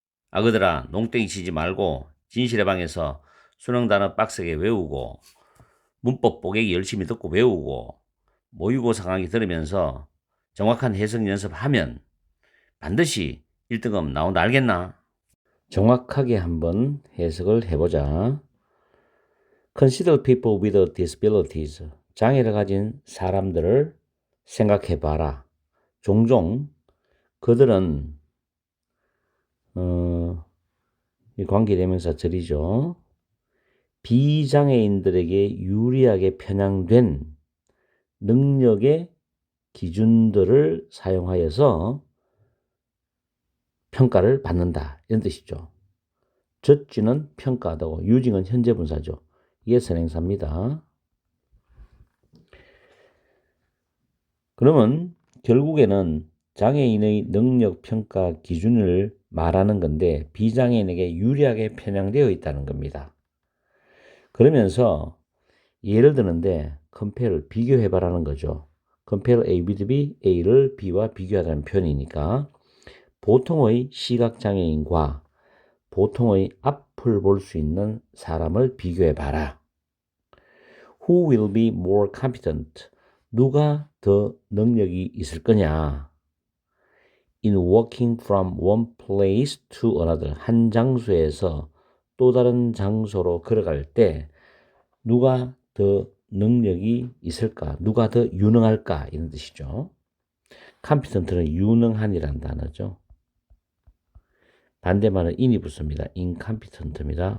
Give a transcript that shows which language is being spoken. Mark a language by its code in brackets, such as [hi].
[ko] 아그들아, 농땡이 치지 말고 진실의 방에서 수능 단어 빡세게 외우고 문법 보객이 열심히 듣고 외우고 모의고사 강의 들으면서 정확한 해석 연습하면 반드시 1등급 나온다 알겠나? 정확하게 한번 해석을 해보자. [en] Consider people with disabilities. [ko] 장애를 가진 사람들을 생각해봐라. 종종 그들은 이 관계대명사 절이죠. 비장애인들에게 유리하게 편향된 능력의 기준들을 사용하여서 평가를 받는다. 이런 뜻이죠. judge는 평가하다고, using은 현재 분사죠. 이게 선행사입니다. 그러면 결국에는 장애인의 능력 평가 기준을 말하는 건데 비장애인에게 유리하게 편향되어 있다는 겁니다. 그러면서 예를 드는데 compare, 비교해봐라는 거죠. [en] compare A with B, [ko] A를 B와 비교하라는 표현이니까 보통의 시각장애인과 보통의 앞을 볼 수 있는 사람을 비교해봐라. [en] Who will be more competent? [ko] 누가 더 능력이 있을 거냐? [en] In walking from one place to another. [ko] 한 장소에서 또 다른 장소로 걸어갈 때 누가 더 능력이 있을까? 누가 더 유능할까? 이런 뜻이죠. competent는 유능한이라는 단어죠. 반대말은 in이 붙습니다. incompetent입니다.